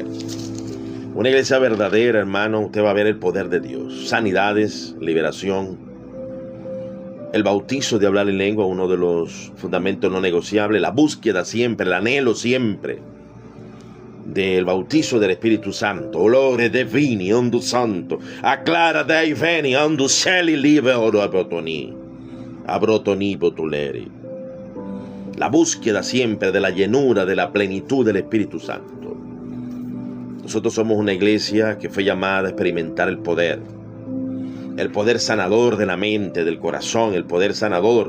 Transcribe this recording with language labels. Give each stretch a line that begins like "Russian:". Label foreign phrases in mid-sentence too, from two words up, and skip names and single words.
Spanish: Una iglesia verdadera, hermano, usted va a ver el poder de Dios. Sanidades, liberación. El bautizo de hablar en lengua, uno de los fundamentos no negociables. La búsqueda siempre, el anhelo siempre del bautizo del Espíritu Santo. Olore divini, ondu santo. Acclara dei veni, ondu celi live oro abrotoni botuleri. La búsqueda siempre de la llenura, de la plenitud del Espíritu Santo. Nosotros somos una iglesia que fue llamada a experimentar el poder sanador de la mente, del corazón, el poder sanador.